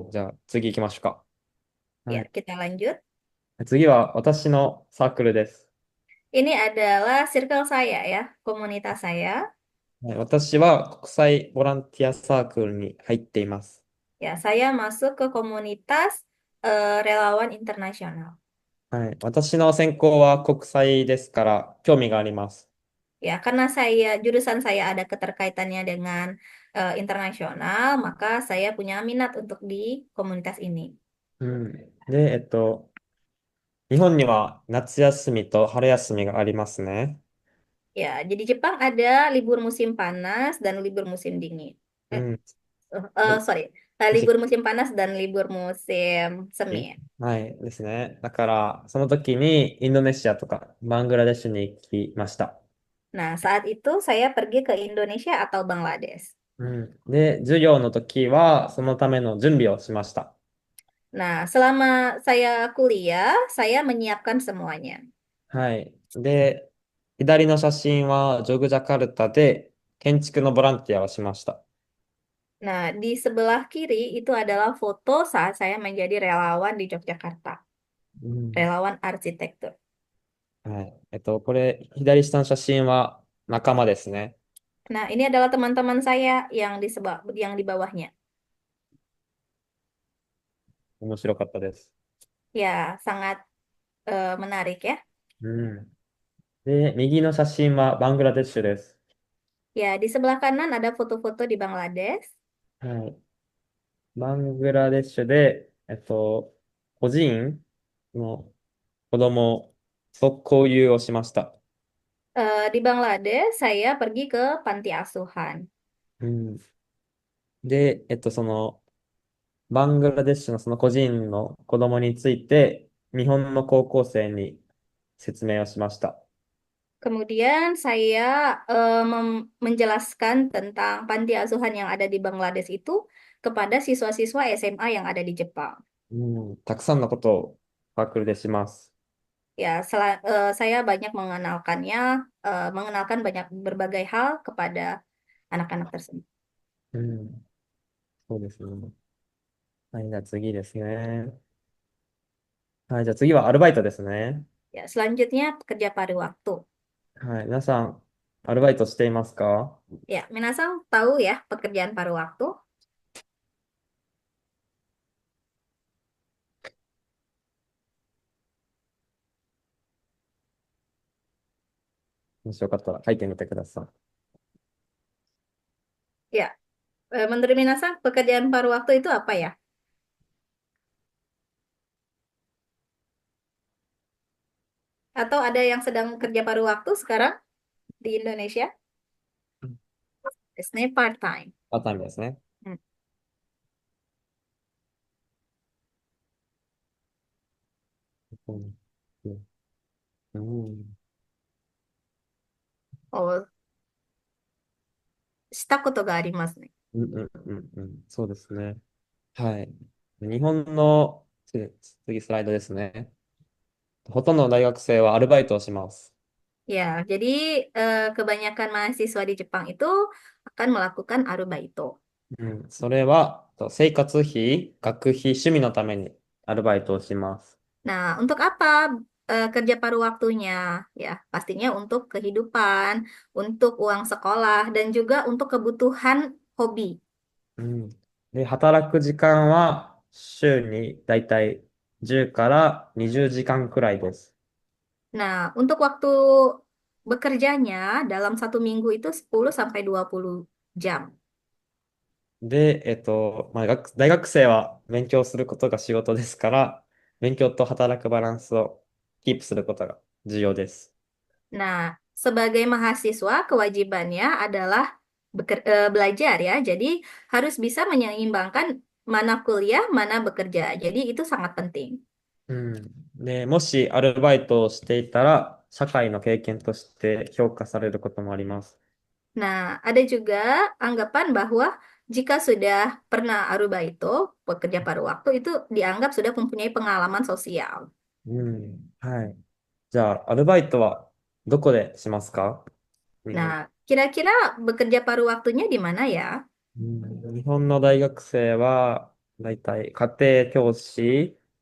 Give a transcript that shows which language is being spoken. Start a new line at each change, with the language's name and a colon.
Japanese: じゃあ、次行きましょうか。は
Indonesian: Ya,
Japanese: い。
Indonesian: kita lanjut.
Japanese: 次は私のサークルです。
Indonesian: Ini adalah circle saya ya, komunitas saya.
Japanese: はい、私は国際ボランティアサークルに入っています。
Indonesian: Ya, saya masuk ke komunitas relawan internasional.
Japanese: はい。私の専攻は国際ですから興味があります。
Indonesian: Ya, karena jurusan saya ada keterkaitannya dengan internasional, maka saya punya minat untuk di komunitas ini.
Japanese: うん。で、日本には夏休みと春休みがありますね。
Indonesian: Ya, jadi Jepang ada libur musim panas dan libur musim dingin.
Japanese: う Eh, ん。で、
Indonesian: sorry, libur musim panas dan libur musim semi.
Japanese: はいですね。だから、その時にインドネシアとかバングラデシュに行きました。
Indonesian: Nah, saat itu saya pergi ke Indonesia atau Bangladesh.
Japanese: うん。で、授業の時はそのための準備をしました。
Indonesian: Nah, selama saya kuliah, saya menyiapkan semuanya.
Japanese: はい。で、左の写真はジョグジャカルタで建築のボランティアをしました。
Indonesian: Nah, di sebelah kiri itu adalah foto saat saya menjadi relawan di Yogyakarta,
Japanese: うん。
Indonesian: relawan arsitektur.
Japanese: はい。これ、左下の写真は仲間ですね。
Indonesian: Nah, ini adalah teman-teman saya yang di bawahnya.
Japanese: 面白かったです。
Indonesian: Ya, sangat menarik ya.
Japanese: うん。で、右の写真はバングラデシュです。
Indonesian: Ya, di sebelah kanan ada foto-foto di Bangladesh.
Japanese: はい。バングラデシュで、孤児院の子供と交流をしました。
Indonesian: Di Bangladesh, saya pergi ke panti asuhan.
Japanese: うん。で、バングラデシュのその孤児院の子供について、日本の高校生に説明をしました。
Indonesian: Kemudian saya menjelaskan tentang panti asuhan yang ada di Bangladesh itu kepada siswa-siswa SMA yang ada di Jepang.
Japanese: うん、たくさんのことをサークルでします。
Indonesian: Ya, saya banyak mengenalkan banyak berbagai hal kepada anak-anak tersebut.
Japanese: うん、そうですね。はい、じゃあ次ですね。はい、じゃあ次はアルバイトですね。
Indonesian: Ya, selanjutnya kerja paruh waktu.
Japanese: はい、皆さん、アルバイトしていますか？
Indonesian: Ya, Minasang tahu ya pekerjaan paruh waktu?
Japanese: もしよかったら書いてみてください。
Indonesian: Ya, Menurut Minasa, pekerjaan paruh waktu itu apa ya? Atau ada yang sedang kerja paruh waktu sekarang di Indonesia? Biasanya part-time.
Japanese: パターンですね。 Hmm. うんうん。 Oh, したことがありますね。そうですね。はい。日本の、次スライドですね。ほとんどの大学生はアルバイトをします。
Indonesian: Ya, jadi kebanyakan mahasiswa di Jepang itu akan melakukan arubaito.
Japanese: それは、生活費、学費、趣味のためにアルバイトをします。
Indonesian: Nah, untuk apa kerja paruh waktunya? Ya, pastinya untuk kehidupan, untuk uang sekolah, dan juga untuk kebutuhan hobi.
Japanese: で、働く時間は週にだいたい10から20時間くらいです。
Indonesian: Nah, untuk waktu bekerjanya dalam satu minggu itu 10 sampai 20 jam.
Japanese: で、まあ、大学生は勉強することが仕事ですから、勉強と働くバランスをキープすることが重要です。
Indonesian: Nah, sebagai mahasiswa kewajibannya adalah belajar ya. Jadi harus bisa menyeimbangkan mana kuliah, mana bekerja. Jadi itu sangat penting.
Japanese: で、もしアルバイトをしていたら、社会の経験として評価されることもあります。
Indonesian: Nah, ada juga anggapan bahwa jika sudah pernah arubaito, pekerja paruh waktu itu dianggap sudah mempunyai pengalaman sosial.
Japanese: はい。じゃあ、アルバイトはどこでしますか？日
Indonesian: Nah,
Japanese: 本。
Indonesian: kira-kira bekerja paruh waktunya di mana ya?
Japanese: 日本の大学生は、だいたい家庭教師、